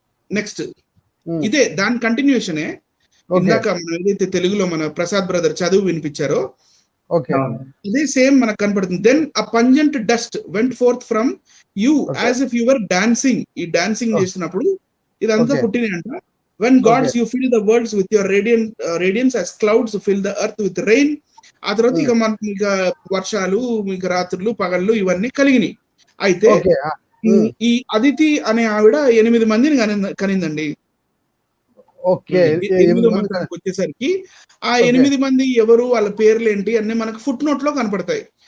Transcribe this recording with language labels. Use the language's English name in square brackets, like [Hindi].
[Telugu] Next ఇదే దాని కంటిన్యూషనే. ఇందాక మనం ఏదైతే తెలుగులో మన ప్రసాద్ బ్రదర్ చదువు వినిపించారో అదే సేమ్ మనకు కనపడుతుంది. [English] Then a pungent dust went forth from you as if you were dancing. [Telugu] ఈ డాన్సింగ్ చేసినప్పుడు ఇదంతా పుట్టినాయంట. [English] When gods you fill the worlds with your radiance as clouds fill the earth with rain. [Telugu] ఆ తర్వాత ఇక మనకి ఇక వర్షాలు, ఇక రాత్రులు పగళ్ళు ఇవన్నీ కలిగినాయి. అయితే ఈ అదితి అనే ఆవిడ 8 మందిని కనిందండి. ఓకే, 8వ మంత్రానికి వచ్చేసరికి ఆ 8 మంది ఎవరు, వాళ్ళ పేర్లు ఏంటి అన్ని మనకు ఫుట్ నోట్ లో కనపడతాయి.